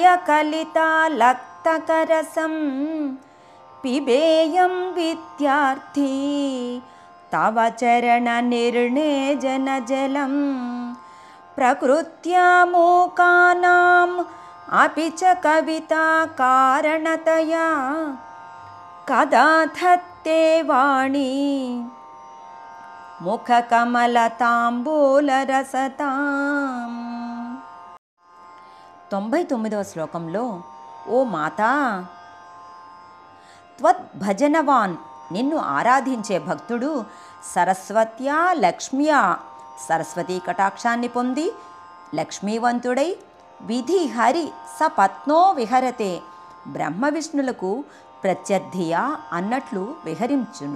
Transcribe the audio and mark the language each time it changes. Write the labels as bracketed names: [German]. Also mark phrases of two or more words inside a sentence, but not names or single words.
[Sanskrit] कलितालक्तकरसं पिबेयं विद्यार्थी तव चरण निर्णेजनजलं प्रकृत्या मूकानाम् अपि च कविता कारणतया कदा धत्ते वाणी [Telugu] मुखकमलताम्बूलरसताम् 99వ శ్లోకంలో [Sanskrit] ఓ మాతా త్వద్భజనవాన్ [Telugu] నిన్ను ఆరాధించే భక్తుడు [Sanskrit] సరస్వత్యా లక్ష్మ్యా [Telugu] సరస్వతీ కటాక్షాన్ని పొంది లక్ష్మీవంతుడై [Sanskrit] విధి హరి సపత్నో విహరతే [Telugu] బ్రహ్మ విష్ణులకు ప్రత్యర్థియా అన్నట్లు విహరించును.